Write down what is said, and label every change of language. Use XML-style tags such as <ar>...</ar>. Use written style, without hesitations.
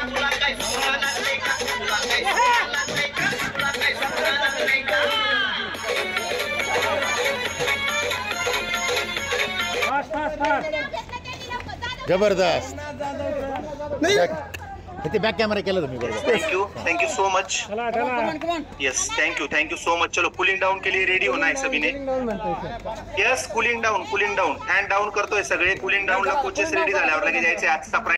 <mr>तुला काय सोनं लागलंय का? तुला काय सोनं लागलंय का? तुला काय सोनं लागलंय का? जबरदस्त. ते बॅक कॅमेरा केला तुम्ही बरोबर.</mr> <en>Thank you so much. Yes thank you so much.</en> <hi>चलो कूलिंग डाउन के लिए रेडी होना है सभी ने.</hi> <mr>Yes cooling down hand down करतोय सगळे. कूलिंग डाऊनला कोचेस रेडी झाल्यावर लगेच जायचे. आजचा</mr>